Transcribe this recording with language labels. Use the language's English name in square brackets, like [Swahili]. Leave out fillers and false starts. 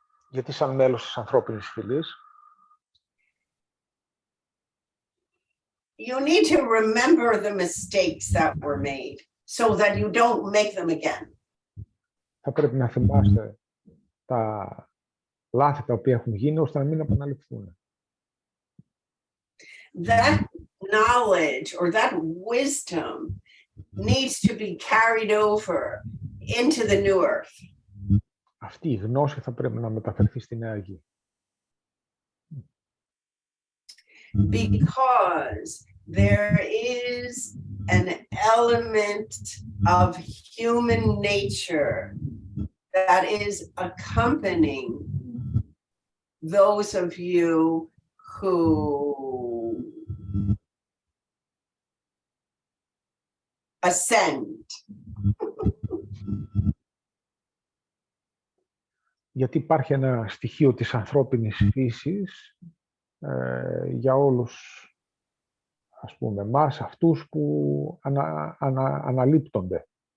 [Greek] γιατί σαν μέλος της ανθρώπινης φυλής, [English] you need to remember the mistakes that were made so that you don't make them again. [Greek] θα πρέπει να θυμάστε τα λάθη τα οποία έχουν γίνει, ώστε να μην επαναληφθούν. [English] That knowledge or that wisdom needs to be carried over into the new earth. [Greek] Αυτή η γνώση θα πρέπει να μεταφερθεί στη νέα γη. [English] Because there is an element of human nature that is accompanying those of you who ascend. [Greek] γιατί υπάρχει ένα στοιχείο της ανθρώπινης φύσης για όλους, ας πούμε, εμάς, αυτούς που αναλείπτονται.